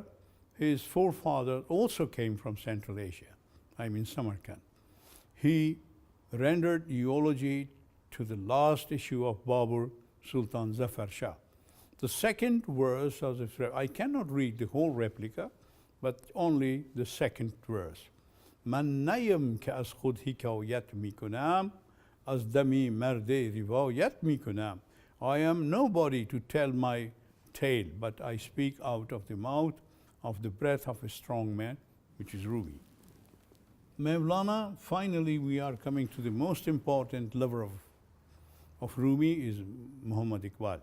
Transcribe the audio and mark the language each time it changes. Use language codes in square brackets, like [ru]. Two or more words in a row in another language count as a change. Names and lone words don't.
[en] His forefather also came from Central Asia, Samarkand. He rendered eulogy to the last issue of Babur, Sultan Zafar Shah. The second verse of the, I cannot read the whole replica, but only the second verse. [fa] من نیم که از خود حکایت می‌کنم، از دم مردی روایت می‌کنم. [en] I am nobody to tell my tale, but I speak out of the mouth of the breath of a strong man, which is Rumi. Mevlana, finally we are coming to the most important lover of Rumi is Muhammad Iqbal.